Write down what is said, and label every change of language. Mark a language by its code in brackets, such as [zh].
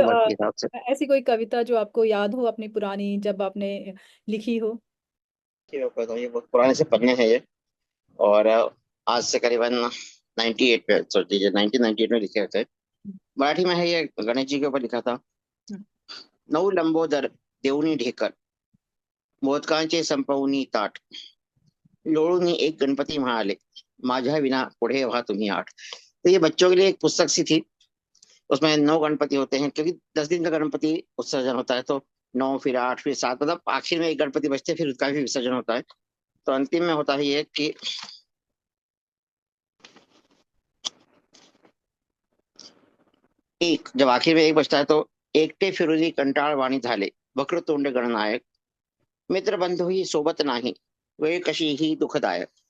[hi] उम्र के हिसाब से। ऐसी कोई कविता जो आपको याद हो अपनी पुरानी, जब आपने लिखी हो? कि मैं कहता हूँ, ये बहुत पुराने से पन्ने हैं ये, और आज से करीबन 98 में, सोच लीजिए 1998 में लिखे थे। मराठी में है ये, गणेश जी के ऊपर लिखा था। हम्म, [mr] नऊ लंबोदर देऊनी ढेकर, मोदकांचे संपवनी ताट, लोळूनी एक गणपती म्हणाले, माझ्या विना पुढे व्हा तुम्ही आठ। [hi] तो ये बच्चों के लिए एक पुस्तक सी थी। उसमें 9 गणपति होते हैं, क्योंकि 10 दिन का गणपति विसर्जन होता है, तो 9, फिर 8, फिर 7, मतलब आखिर में एक गणपति बचते हैं, फिर उसका भी विसर्जन होता है। तो अंतिम में होता है ये कि एक, जब आखिर में एक बचता है, तो [mr] एकटे फिरोजी कंटाळ वाणी झाले, वक्रतुंड गणनायक, मित्र बंधु ही सोबत नाही, वे कशी ही दुखदायक।